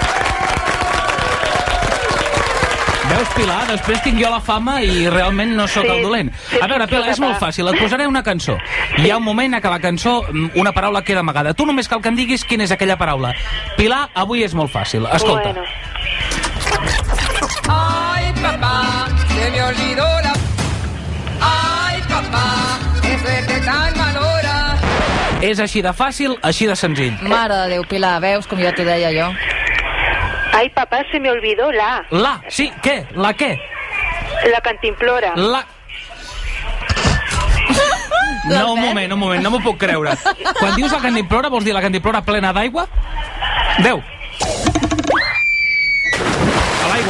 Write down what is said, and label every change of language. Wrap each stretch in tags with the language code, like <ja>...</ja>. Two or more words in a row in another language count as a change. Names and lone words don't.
<ca>Veus, Pilar, després tinc jo la fama i realment no sóc el dolent. A veure, Pilar, és molt fàcil. Et posaré una cançó. Hi ha un moment en què la cançó, una paraula queda amagada. Tu només cal que em diguis quina és aquella paraula. Pilar, avui és molt fàcil. Escolta.</ca> <es>Bueno. Ay, papá, se me olvidó la... Ay, papá, qué suerte tan malhora.</es> <ca>És així de fàcil, així de senzill. Mare de Déu, Pilar, veus com ja t'ho deia jo?</ca> <es>Ai, papá, se me olvidó la...</es> <ca>La, sí, què? La què? La cantimplora. La... No, un moment, no m'ho puc creure. Quan dius la cantimplora, vols dir la cantimplora plena d'aigua? 10. A l'aigua.</ca>